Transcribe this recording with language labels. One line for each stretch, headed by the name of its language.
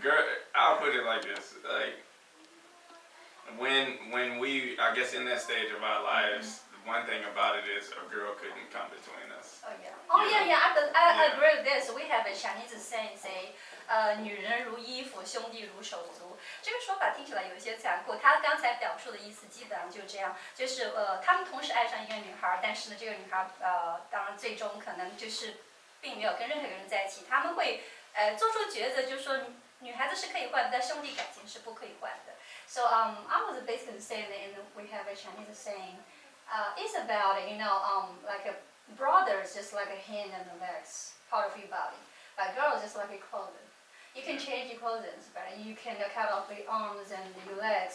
English: Girl, I'll put it like this. Like, when we, I guess in that stage of our lives, the one thing about it is a girl couldn't come between us. Oh yeah. Oh yeah, Yeah. yeah. I Yeah. agree with this. We have a Chinese saying, say,
Chinese: 女人如衣服，兄弟如手足。这个说法听起来有一些残酷。他刚才表述的意思基本上就这样，就是他们同时爱上一个女孩，但是呢，这个女孩当然最终可能就是并没有跟任何一个人在一起。他们会做出抉择，就是说女孩子是可以换的，但兄弟感情是不可以换的。
English: So I was basically saying that, and we have a Chinese saying, it's about like a brother is just like a hand and the legs, part of your body, but girl is just like a clothing. You can change your clothing, but you can cut off the arms and your legs.